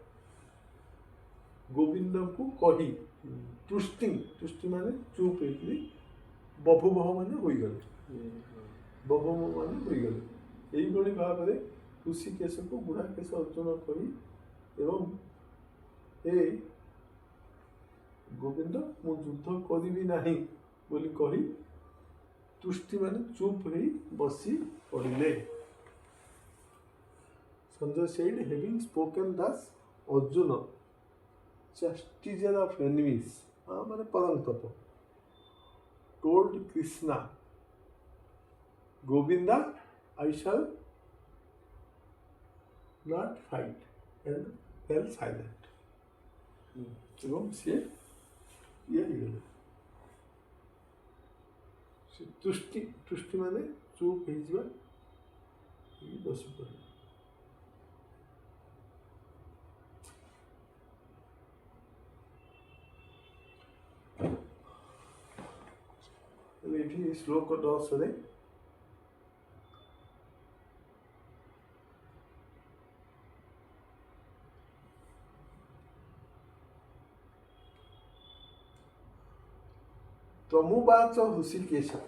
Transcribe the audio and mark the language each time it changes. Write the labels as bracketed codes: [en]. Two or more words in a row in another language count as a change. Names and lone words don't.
[or] ଗୋବିନ୍ଦଙ୍କୁ କହି ତୁଷ୍ଟି ମାନେ ଚୁପ୍ ହେଇକି ବଭୁବହ ମାନେ ହୋଇଗଲେ ଏଇଭଳି ଭାବରେ ଋଷିକେଶକୁ ଗୁଡ଼ାକେଶ ଅର୍ଜୁନ କହି ଏବଂ ଏ ଗୋବିନ୍ଦ ମୁଁ ଯୁଦ୍ଧ କରିବି ନାହିଁ ବୋଲି କହି ତୁଷ୍ଟି ମାନେ ଚୁପ୍ ହେଇ ବସି ପଡ଼ିଲେ [en] Sanjay said, having spoken thus, Arjuna, chastiser of enemies, [or] ମାନେ ପରନ୍ତପ, [en] told Krishna, Govinda, I shall not fight, and fell silent. [or] ଏବଂ ସିଏ ଇଏ ହେଇଗଲେ ସେ ତୁଷ୍ଟି ମାନେ ଚୁପ୍ ହେଇଯିବା ବସି ପଡ଼ିଲେ ଏଠି ଶ୍ଲୋକ 10ରେ ତମୁବାଚ ହୃଷିକେଶ